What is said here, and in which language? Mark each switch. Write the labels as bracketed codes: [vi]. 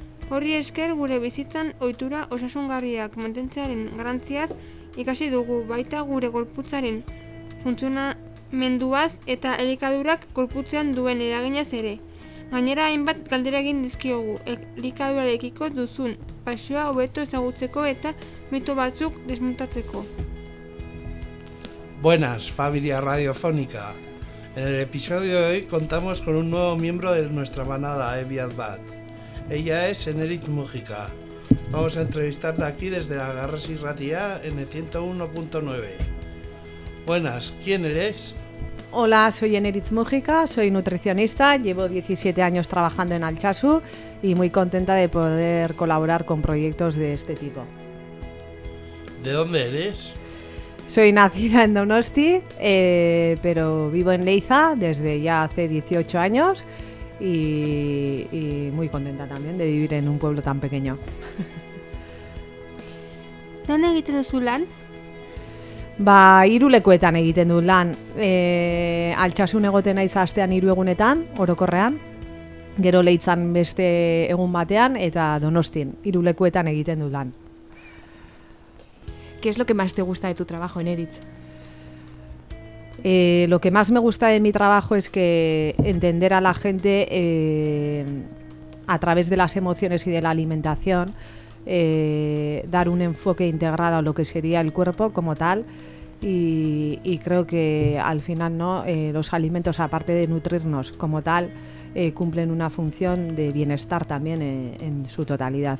[eu] Horri esker gure bizitzan ohitura osasungarriak mantentzearen garrantziaz ikasi dugu, baita gure gorputzaren funtzionamenduaz eta elikadurak gorputzean duen eraginaz ere. Gainera hainbat galdera egin dizkiogu elikadurarekiko duzun pasioa hobeto ezagutzeko eta mito batzuk desmontatzeko. [es] Buenas, familia radiofónica. En el episodio de hoy contamos con un nuevo miembro de nuestra manada de Biak Bat. Ella es Neritz Mujica. Vamos a entrevistarla aquí desde la Garrasi Ratia en el 101.9. Buenas, ¿quién eres? Hola, soy Neritz Mujica, soy nutricionista, llevo 17 años trabajando en Altsasu y muy contenta de poder colaborar con proyectos de este tipo. ¿De dónde eres? Soy nacida en Donosti, pero vivo en Leiza desde ya hace 18 años y muy contenta también de vivir en un pueblo tan pequeño. [eu] Non egiten duzu lan? Hiru lekuetan egiten dut lan. Altsasun egoten naiz astean 3 egunetan, orokorrean. Gero Leitzan beste egun batean eta Donostin 3 lekuetan egiten dut lan. [es] ¿Qué es lo que más te gusta de tu trabajo, Neritz? Lo que más me gusta de mi trabajo es que entender a la gente a través de las emociones y de la alimentación, dar un enfoque integral a lo que sería el cuerpo como tal y creo que al final los alimentos, aparte de nutrirnos como tal, cumplen una función de bienestar también en su totalidad.